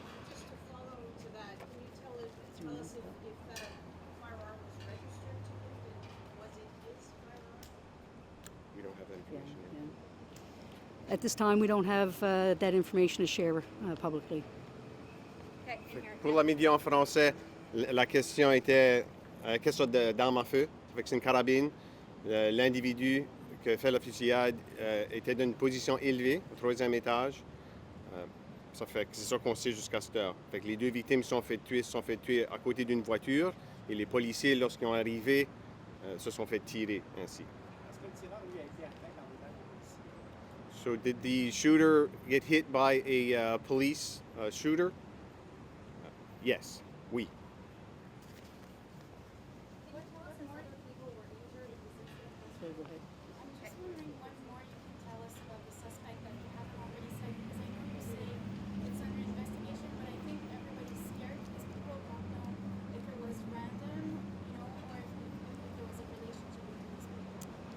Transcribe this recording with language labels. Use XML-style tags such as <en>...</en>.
<en>Just to follow to that, can you tell us if that firearm was registered to him, and was it his firearm? We don't have that information yet. At this time, we don't have that information to share publicly. Okay, in here.</en> <fr>Pour la média en français, la question était quelle sorte d'arme à feu? Fait que c'est une carabine. L'individu qui a fait la fusillade était d'une position élevée, au 3e étage. Ça fait que c'est ça qu'on sait jusqu'à cette heure. Fait que les deux victimes se sont fait tuer à côté d'une voiture, et les policiers, lorsqu'ils ont arrivé, se sont fait tirer ainsi. Est-ce que le tireur lui a été atteint dans les policiers?</fr> <en>So did the shooter get hit by a police shooter? Yes, oui. I'm just wondering what more you can tell us about the suspect that you haven't already said, because I know you say it's under investigation, but I think everybody's scared because people don't know if it was random, or if there was a relationship with these people.</en>